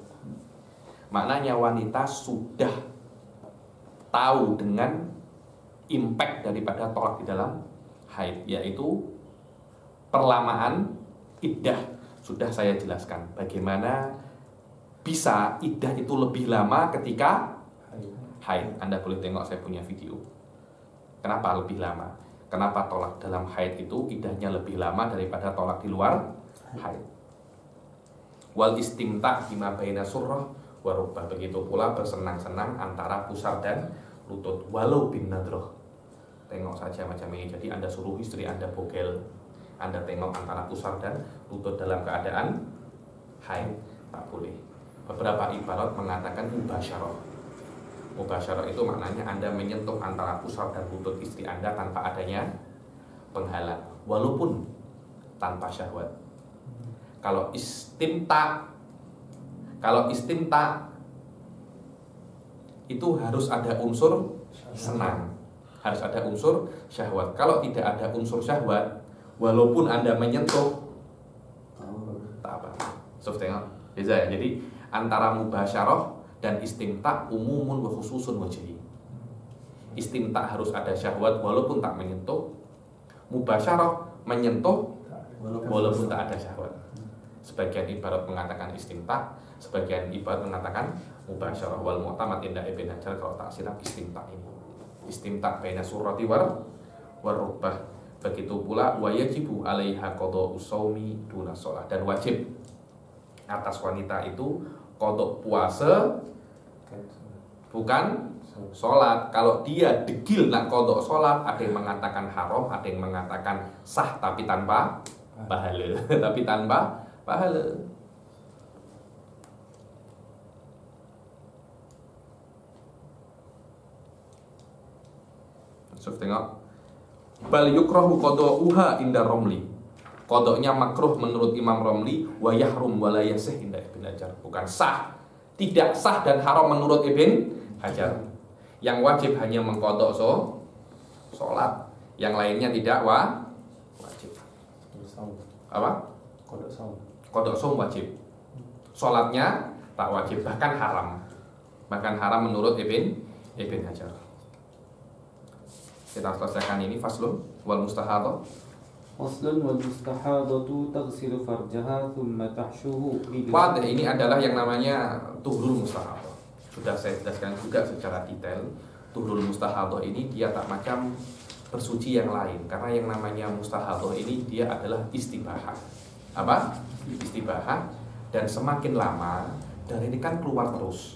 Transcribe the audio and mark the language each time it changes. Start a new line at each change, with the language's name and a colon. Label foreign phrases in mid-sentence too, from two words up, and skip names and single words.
Malay: Maknanya wanita sudah tahu dengan impact daripada tolak di dalam haid, yaitu perlamaan iddah. Sudah saya jelaskan bagaimana bisa iddah itu lebih lama ketika haid. Anda boleh tengok saya punya video. Kenapa lebih lama? Kenapa tolak dalam haid itu iddahnya lebih lama daripada tolak di luar haid?
Arabic: والاستمتاع بما بين السرة والركبة.
Malay: Begitu pula bersenang-senang antara pusar dan lutut,
Arabic: ولو بالنظر.
Malay: Tengok saja macam ini. Jadi Anda suruh istri Anda bogel, Anda tengok antara pusar dan lutut dalam keadaan haid, tak boleh. Beberapa ibarat mengatakan mubasyarah. Mubasyarah itu maknanya Anda menyentuh antara pusar dan lutut istri Anda tanpa adanya penghalang, walaupun tanpa syahwat. Kalau istimta itu harus ada unsur senang, harus ada unsur syahwat. Kalau tidak ada unsur syahwat, walaupun Anda menyentuh, tak apa. So, tengok, beza ya. Jadi antara mubasyarah dan istimta'
Arabic: عموم وخصوص وجهي.
Malay: Istimta' harus ada syahwat walaupun tak menyentuh. Mubasyarah menyentuh walaupun tak ada syahwat. Sebagian ibarat mengatakan istimta', sebagian ibarat mengatakan mubasyarah.
Arabic: والمعتمد عند ابن حجر
Malay: kalau tak silap istimta' ini.
Arabic: استمتاع بين السرة والركبة.
Malay: Begitu pula
Arabic: ويجب عليها قضاء الصوم دون الصلاة,
Malay: dan wajib atas wanita itu qada' puasa bukan sholat. Kalau dia degil nak qada' sholat, ada yang mengatakan haram, ada yang mengatakan sah tapi tanpa pahala. Tapi tanpa pahala. Tengok.
Arabic: بل يكره قضاؤها عند الرملي.
Malay: Qada'nya makruh menurut Imam Romli,
Arabic: ويحرم ولا يصح عند ابن حجر.
Malay: Bukan sah, tidak sah dan haram menurut Ibn Hajar. Yang wajib hanya mengqada' sholat, yang lainnya tidak wajib. Apa? Qada' shaum wajib. Sholatnya tak wajib, bahkan haram. Bahkan haram menurut Ibn Hajar. Kita selesaikan ini
Arabic: فصل والمستحاضة. فصل والمستحاضة تغسل فرجها ثم تحشوه.
Malay: Wadih ini adalah yang namanya
Arabic: طهر المستحاضة.
Malay: Sudah saya jelaskan juga secara detail.
Arabic: طهر المستحاضة
Malay: ini dia tak macam bersuci yang lain, karena yang namanya mustahadah ini dia adalah istibahah. Apa? Istibahah. Dan semakin lama darah ini kan keluar terus.